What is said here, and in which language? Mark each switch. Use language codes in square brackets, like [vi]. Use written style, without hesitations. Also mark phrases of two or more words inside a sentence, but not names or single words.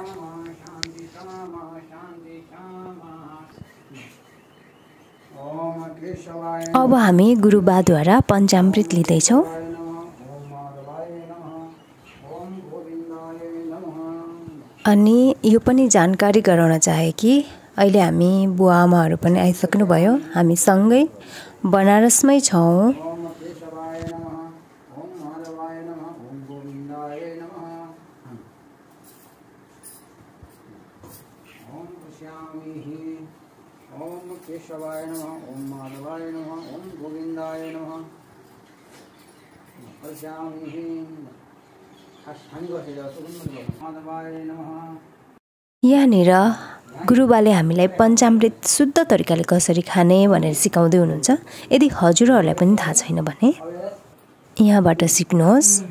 [ne] अब हामी गुरुबाद्वारा पञ्चामृत लिँदैछौँ। अनि यो पनि जानकारी गराउन चाहे कि अहिले हामी बुवा आमाहरू पनि आइसक्नुभयो। हामी सँगै बनारसमै छौँ। [sa] केशवाय नमः, ओम माधवाय नमः, ओम गोविंदाय नमः। [ne] यहाँनिर गुरुबाले हामीलाई पञ्चामृत शुद्ध तरिकाले कसरी खाने भनेर सिकाउँदै हुनुहुन्छ। यदि हजुरहरूलाई पनि थाहा छैन भने यहाँबाट सिक्नुहोस्।